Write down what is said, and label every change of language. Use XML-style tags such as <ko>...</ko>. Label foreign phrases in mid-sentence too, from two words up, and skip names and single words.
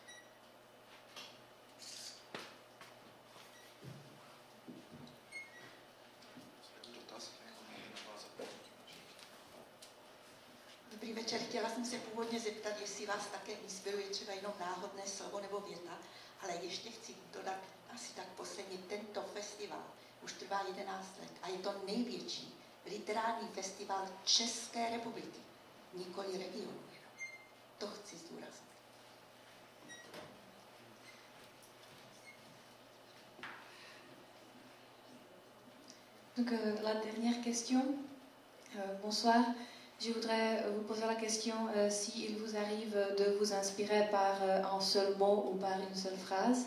<cs>Dobrý večer, chtěla jsem se původně zeptat, jestli vás také inspiruje třeba jenom náhodné slovo nebo věta, ale ještě chci dodat asi tak posledně tento festival. Už trvá 11 let a je to největší literární festival České republiky, nikoli regionu. To chci zdůraznit.</cs> <fr>Donc la dernière question. Bonsoir. Je voudrais vous poser la question si il vous arrive de vous inspirer par un seul mot ou par une seule phrase.</fr>